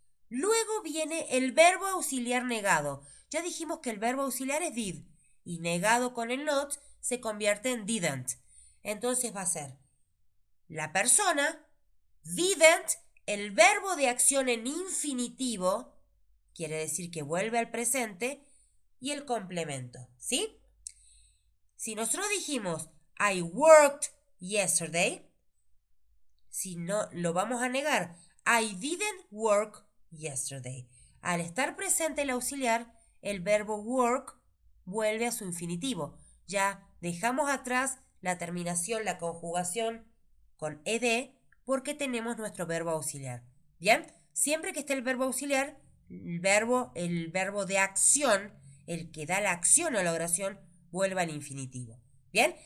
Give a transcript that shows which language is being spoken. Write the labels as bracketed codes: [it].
[es] Luego viene el verbo auxiliar negado. Ya dijimos que el verbo auxiliar es did y negado con el not se convierte en didn't. Entonces va a ser la persona, didn't, el verbo de acción en infinitivo, quiere decir que vuelve al presente, y el complemento, ¿sí? Si nosotros dijimos [en] I worked yesterday, [es] si no lo vamos a negar, [en] I didn't work yesterday. [es] Al estar presente el auxiliar, el verbo work vuelve a su infinitivo. Ya dejamos atrás la terminación, la conjugación con ed porque tenemos nuestro verbo auxiliar. ¿Bien? Siempre que esté el verbo auxiliar, el verbo de acción, el que da la acción a la oración, vuelve al infinitivo. ¿Bien?